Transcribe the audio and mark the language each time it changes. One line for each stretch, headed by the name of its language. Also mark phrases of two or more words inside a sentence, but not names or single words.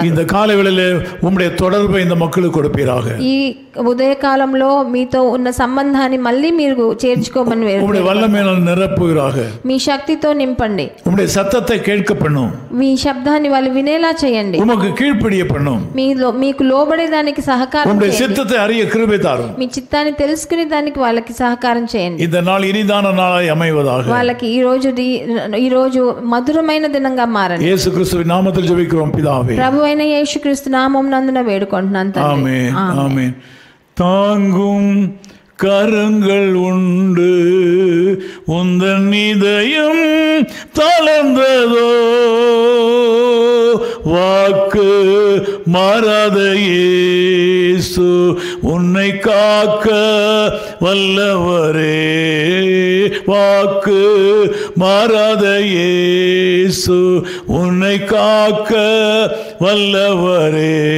Tamil: இந்த காலைவேளையிலே உம்முடைய தொடர்பை இந்த மக்களுக்கு கொடுப்பீராக.
Telugu: ఈ ఉదయకాలంలో మీతో ఉన్న సంబంధాన్ని మళ్ళీ మీరు చేర్చుకోమని
Tamil: உம்முடைய வல்லமையால் நிரப்புவீராக.
Telugu: మీ శక్తితో నింపండి.
Tamil: உம்முடைய சத்தத்தை கேட்க பண்ணும்.
Telugu: మీ శబ్దాన్ని వాళ్ళు వినేలా చేయండి.
Tamil: உமக்கு கீழ்ப்படிய பண்ணும்.
Telugu: మీకు లోబడేదానికి సహకారం
Tamil: உம்முடைய
Telugu: చేయండి.
Tamil: சித்தத்தை அறிய கிருபை தாரும்.
Telugu: మీ చిత్తాన్ని తెలుసుకునే దానికి వాళ్ళకి సహకారం చేయండి.
Tamil: இந்த நாள் இனிதான நாளாய் அமைவதாக.
Telugu: వాళ్ళకి ఈ రోజు మధురమైన దినంగా మారండి.
Tamil: యేసు క్రీస్తువిன் நாமத்தில் ஜெபிக்கிறோம் பிதாவே.
Telugu: ప్రభు అయిన యేసుక్రీస్తు నామం నందున వేడుకుంటున్నాను తండ్రి.
Tamil: ஆமென் ஆமென். தாங்கும் கரங்கள் உண்டு உந்தன் இதயம் தளர்ந்ததோ வாக்கு மாறாத இயேசு உன்னை காக்க வல்லவரே வாக்கு மாறாத இயேசு உன்னை காக்க வல்லவரே